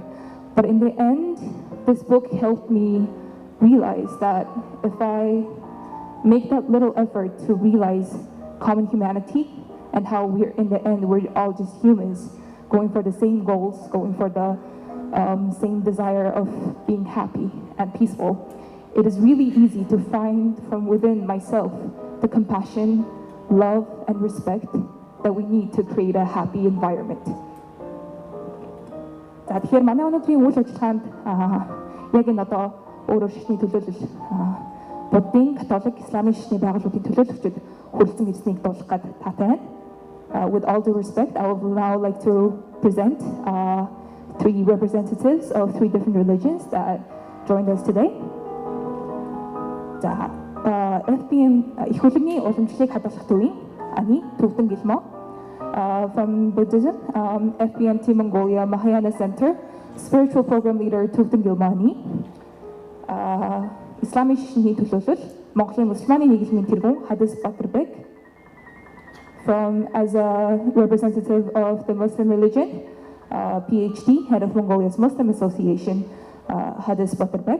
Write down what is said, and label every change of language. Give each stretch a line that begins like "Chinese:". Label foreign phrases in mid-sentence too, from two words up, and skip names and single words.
English: But in the end, this book helped me realize that if I make that little effort to realize common humanity and how we're, in the end, we're all just humans going for the same goals, going for the same desire of being happy and peaceful, it is really easy to find from within myself the compassion, love, and respect that we need to create a happy environment.
Mongolian: За тэгэхээр манай өнөөдрийн үйл ажиллагаанд яг энэ одоо өөрөөр шашны төлөөлөл Буддын, Католик, Исламын шашны байгууллагын төлөөлөгчид хүрэлцэн ирснийг дуулах гээд таатай байна.
English: With all due respect, I would now like to present 3 representatives of 3 different religions that joined us today.
Mongolian: За FBM их хөлөгийн уламжлалыг хадгалах төвийн ани Төвдөн Гэлмо.
English: From Buddhism, FBMT Mongolia Mahayana Center, Spiritual Program Leader Tuvdun Gilmani, Islamic
Mongolian: шашны төлөөлөл Монголын мусульманы нийгмийн тэргүүн
English: Хадис Батарбек. From as a representative of the Muslim religion, PhD, head of Mongolia's Muslim Association, Hadis Batarbek.